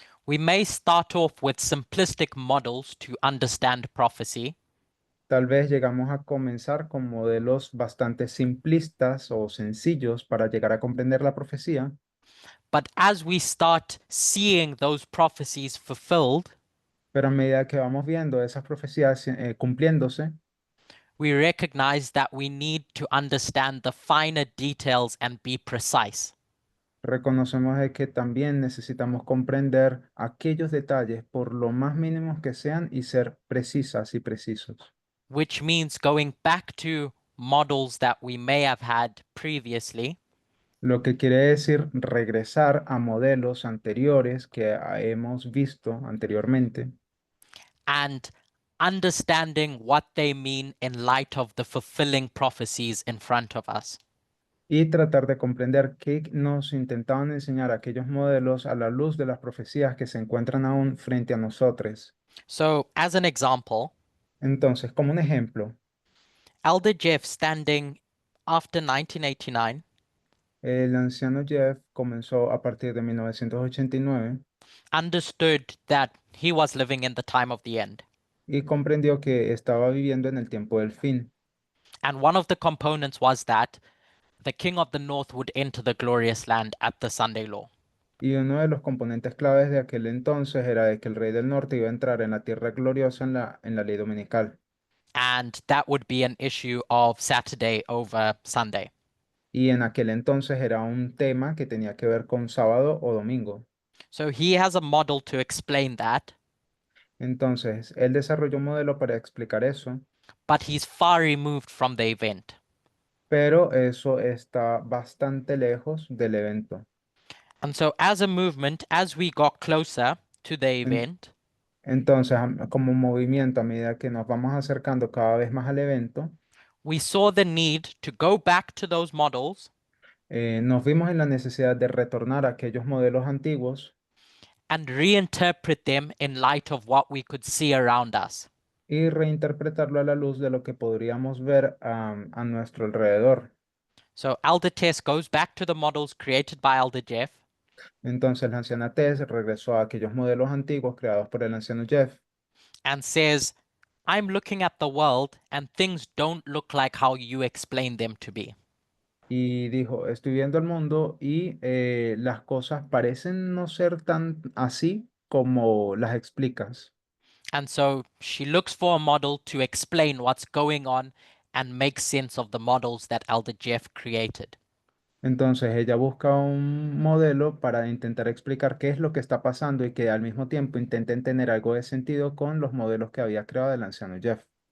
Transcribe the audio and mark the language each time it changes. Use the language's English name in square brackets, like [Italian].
[English] We may start off with simplistic models to understand prophecy, [Spanish] Tal vez llegamos a comenzar con modelos bastante simplistas o sencillos para llegar a comprender la profecía, [English] but as we start seeing those prophecies fulfilled, [Spanish] pero a medida que vamos viendo esas profecías cumpliéndose, [English] we recognize that we need to understand the finer details and be precise. [Spanish] reconocemos de que también necesitamos comprender aquellos detalles por lo más mínimos que sean y ser precisas y precisos. [English] Which means going back to models that we may have had previously [Spanish] Lo que quiere decir regresar a modelos anteriores que hemos visto anteriormente [English] and understanding what they mean in light of the fulfilling prophecies in front of us. [Spanish] y tratar de comprender qué nos intentaban enseñar aquellos modelos a la luz de las profecías que se encuentran aún frente a nosotros. [English] So, as an example, [Spanish] Entonces, como un ejemplo, [English] Elder Jeff, standing after 1989, [Spanish] el anciano Jeff comenzó a partir de 1989 [English] understood that he was living in the time of the end. [Spanish] y comprendió que estaba viviendo en el tiempo del fin. [English] And one of the components was that the king of the north would enter the glorious land at the Sunday law. [Spanish] Y uno de los componentes claves de aquel entonces era de que el rey del norte iba a entrar en la tierra gloriosa en la ley dominical. [English] And that would be an issue of Saturday over Sunday. [Spanish] Y en aquel entonces era un tema que tenía que ver con sábado o domingo. [English] So he has a model to explain that, [Spanish] Entonces, él desarrolló un modelo para explicar eso, [English] but he's far removed from the event. [Spanish] pero eso está bastante lejos del evento. [English] And so, as a movement, as we got closer to the [Spanish] En- [English] event, [Spanish] Entonces, como movimiento, a medida que nos vamos acercando cada vez más al evento, [English] we saw the need to go back to those models [Spanish] nos vimos en la necesidad de retornar a aquellos modelos antiguos [English] and reinterpret them in light of what we could see around us. [Spanish] y reinterpretarlo a la luz de lo que podríamos ver a nuestro alrededor. [English] So, Elder Tess goes back to the models created by Elder Jeff [Spanish] Entonces, la anciana Tess regresó a aquellos modelos antiguos creados por el anciano Jeff [English] and says, I'm looking at the world and things don't look like how you explain them to be. [Spanish] y dijo, estoy viendo el mundo y las cosas parecen no ser tan así como las explicas. [English] And so she looks for a model to explain what's going on and make sense of the models that Elder Jeff created. [Spanish] Entonces ella busca un modelo para intentar explicar qué es lo que está pasando y que al mismo tiempo intenten tener algo de sentido con los modelos que había creado el anciano Jeff.